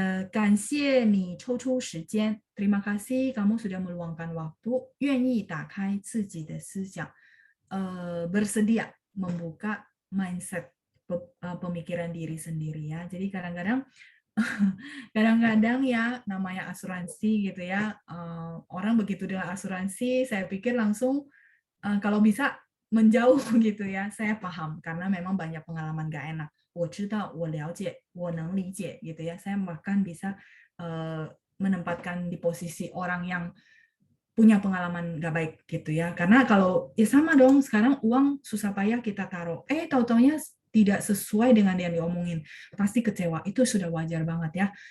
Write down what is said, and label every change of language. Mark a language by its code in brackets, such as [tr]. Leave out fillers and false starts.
[zh] 感谢你抽出时间 [id] terima kasih kamu sudah meluangkan waktu [zh] 愿意打开自己的思想 [id] bersedia membuka mindset pemikiran diri sendiri ya. Jadi kadang-kadang ya namanya asuransi gitu ya, orang begitu dengan asuransi saya pikir langsung kalau bisa menjauh gitu ya. Saya paham karena memang banyak pengalaman gak enak. [zh] 我知道, 我了解, 我能理解 [id] gitu ya. Saya bahkan bisa menempatkan di posisi orang yang punya pengalaman gak baik gitu ya. Karena kalau ya sama dong, sekarang uang susah payah kita taruh. Tahu-taunya tidak sesuai dengan yang diomongin. Pasti kecewa. Itu sudah wajar banget ya.